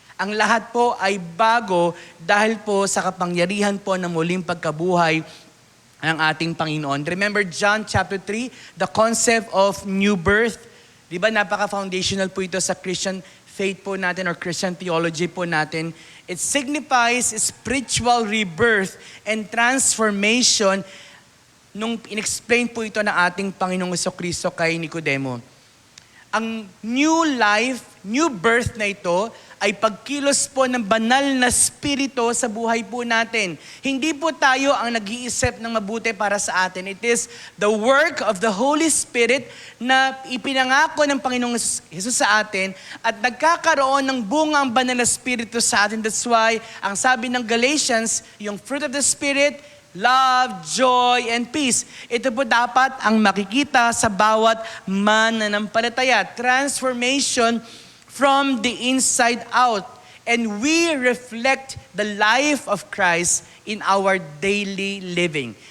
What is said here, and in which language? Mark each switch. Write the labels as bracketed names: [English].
[Filipino] Ang lahat po ay bago dahil po sa kapangyarihan po ng muling pagkabuhay ng ating Panginoon. [English] Remember John chapter 3, the concept of new birth. [Filipino] Di ba napaka-foundational po ito sa Christian faith po natin or Christian theology po natin. It signifies spiritual rebirth and transformation nung inexplain po ito na ating Panginoong Jesucristo kay Nicodemo. Ang [English] new life, new birth [Filipino] na ito ay pagkilos po ng banal na spirito sa buhay po natin. Hindi po tayo ang nag-iisip ng mabuti para sa atin. [English] It is the work of the Holy Spirit [Filipino] na ipinangako ng Panginoong Jesus sa atin at nagkakaroon ng bunga ang banal na spirito sa atin. [English] That's why, [Filipino] ang sabi ng [English] Galatians, yung fruit of the Spirit, love, joy, and peace. [Filipino] Ito po dapat ang makikita sa bawat mananampalataya. [English] Transformation from the inside out. And we reflect the life of Christ in our daily living.